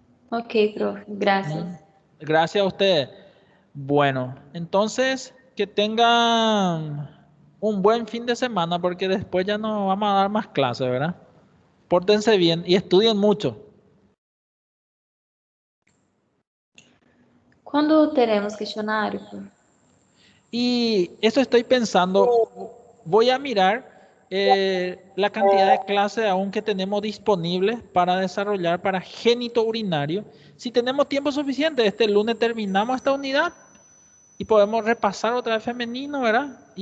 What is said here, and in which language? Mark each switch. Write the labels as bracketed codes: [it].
[es] Ok, profe, gracias. Gracias a ustedes. Bueno, entonces que tengan un buen fin de semana porque después ya no vamos a dar más clases, ¿verdad? Pórtense bien y estudien mucho. [pt] Quando teremos questionário, profe? [es] Y eso estoy pensando, voy a mirar la cantidad de clases aún que tenemos disponibles para desarrollar para génito urinario. Si tenemos tiempo suficiente, este lunes terminamos esta unidad y podemos repasar otra vez femenino, ¿verdad?